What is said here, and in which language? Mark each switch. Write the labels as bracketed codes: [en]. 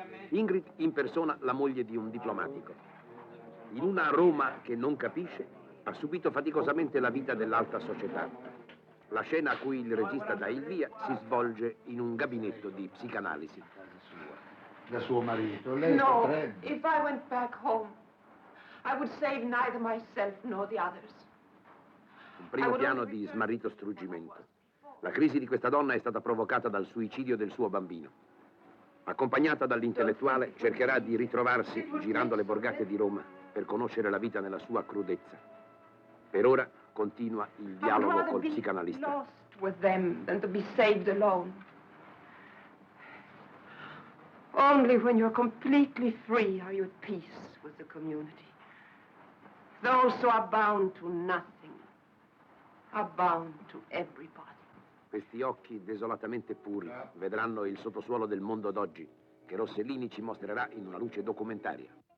[it] Ingrid impersona la moglie di un diplomatico. In una Roma che non capisce, ha subito faticosamente la vita dell'alta società. La scena a cui il regista dà il via si svolge in un gabinetto di psicanalisi. Da suo marito, lei No, potrebbe... [en] if I went back home, I would save neither myself nor the others. [it] Un primo piano di smarrito struggimento. La crisi di questa donna è stata provocata dal suicidio del suo bambino. Accompagnata dall'intellettuale, cercherà di ritrovarsi girando le borgate di Roma per conoscere la vita nella sua crudezza. Per ora continua il dialogo col psicanalista. [en] Lost with them than to be saved alone. Only when you're completely free are you at peace with the community. Those who are bound to nothing are bound to everybody. [it] Questi occhi desolatamente puri vedranno il sottosuolo del mondo d'oggi, che Rossellini ci mostrerà in una luce documentaria.